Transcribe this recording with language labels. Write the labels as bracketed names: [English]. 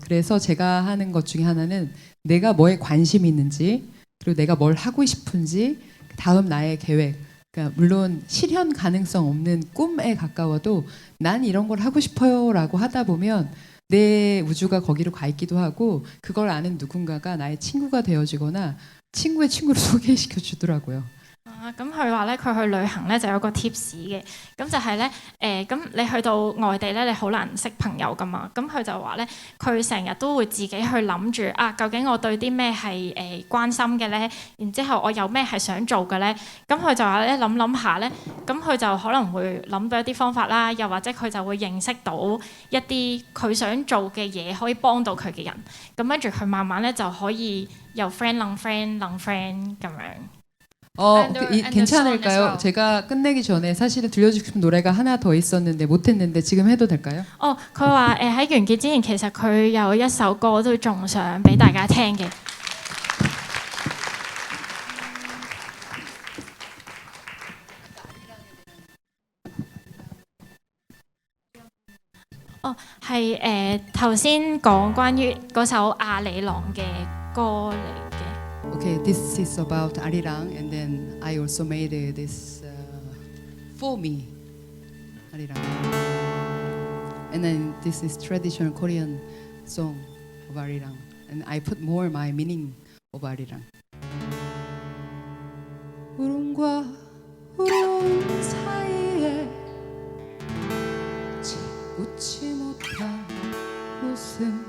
[Korean] 그래서 제가 하는 것 중에 하나는 내가 뭐에 관심이 있는지 그리고 내가 뭘 하고 싶은지 다음 나의 계획 그러니까 물론 실현 가능성 없는 꿈에 가까워도 난 이런 걸 하고 싶어요 라고 하다 보면 내 우주가 거기로 가 있기도 하고 그걸 아는 누군가가 나의 친구가 되어주거나 친구의 친구를 소개시켜 주더라고요. [Cantonese] 咁佢話咧，佢去旅行咧就有個 tips 嘅，咁就係咧咁你去到外地咧，你好難識朋友噶嘛。咁佢就話咧，佢成日都會自己去諗住究竟我對啲咩係關心嘅咧，然之後我有咩係想做嘅咧。咁佢就話咧諗下咧，咁佢就可能會諗到一啲方法啦，又或者佢就會認識到一啲佢想做嘅嘢可以幫到佢嘅人。咁跟住佢慢慢咧就可以由 friend 楞 friend 楞 friend 咁樣。 [Korean] 괜찮을까요? 제가 끝내기 전에 사실은 들려주고 싶은 노래가 하나 더 있었는데 못했는데 지금 해도 될까요? [Cantonese] 佢話喺完結之前，其實佢有一首歌都仲想俾大家聽嘅。係頭先講關於嗰首阿里郎嘅歌嚟嘅。 [English] Okay, this is about Arirang, and then I also made this for me, Arirang, and then this is traditional Korean song of Arirang, and I put more my meaning of Arirang. [Korean] 우롱과 우롱 사이에 웃지 못한 웃음.